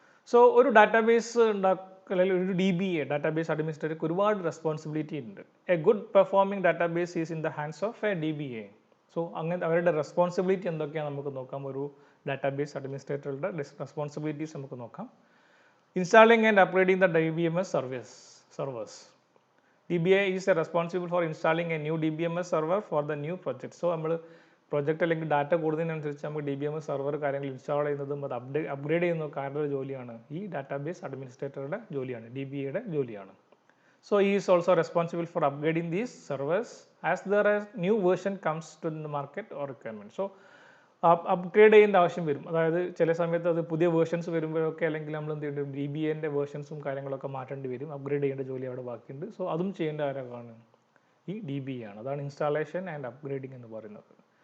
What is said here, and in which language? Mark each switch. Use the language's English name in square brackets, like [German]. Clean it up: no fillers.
[Malayalam] So ഒരു database അല്ലെങ്കിൽ ഒരു DBA ഡാറ്റാബേസ് അഡ്മിനിസ്ട്രേറ്റർക്ക് ഒരുപാട് റെസ്പോൺസിബിലിറ്റി ഉണ്ട്. [English] A good performing database is in the hands of a DBA. [Malayalam] So അങ്ങനെ അവരുടെ റെസ്പോൺസിബിലിറ്റി എന്തൊക്കെയാണ് നമുക്ക് നോക്കാം. ഒരു ഡാറ്റാബേസ് അഡ്മിനിസ്ട്രേറ്ററുടെ റെസ്പോൺസിബിലിറ്റീസ് നമുക്ക് നോക്കാം. [English] Installing and upgrading the DBMS servers. DBA is responsible for installing a new DBMS server for the new project. [Malayalam] So നമ്മൾ project അല്ലെങ്കിൽ ഡാറ്റ കൂടുന്നതിനനുസരിച്ച് നമുക്ക് DBMS സെർവർ കാര്യങ്ങൾ ഇൻസ്റ്റാൾ ചെയ്യുന്നതും അത് അപ്ഗ്രേഡ് ചെയ്യുന്നതൊക്കെ ആരുടെ ജോലിയാണ്, ഈ ഡാറ്റാബേസ് അഡ്മിനിസ്ട്രേറ്ററുടെ ജോലിയാണ്, DBAയുടെ ജോലിയാണ്. [English] So he is also responsible for upgrading these servers as there is new version comes to the market or requirement. [Malayalam] So upgrade ചെയ്യേണ്ട ആവശ്യം വരും. അതായത് ചില സമയത്ത് അത് പുതിയ വേർഷൻസ് വരുമ്പോഴൊക്കെ അല്ലെങ്കിൽ നമ്മൾ എന്ത് ചെയ്യേണ്ടി വരും, DBAൻ്റെ വേർഷൻസും കാര്യങ്ങളൊക്കെ മാറ്റേണ്ടി വരും. അപ്ഗ്രേഡ് ചെയ്യേണ്ട ജോലി അവിടെ ബാക്കിയുണ്ട്. സോ അതും ചെയ്യേണ്ട ആരാണ്, ഈ DBA ആണ്. അതാണ് ഇൻസ്റ്റാളേഷൻ ആൻഡ് അപ്ഗ്രേഡിംഗ് എന്ന് പറയുന്നത്.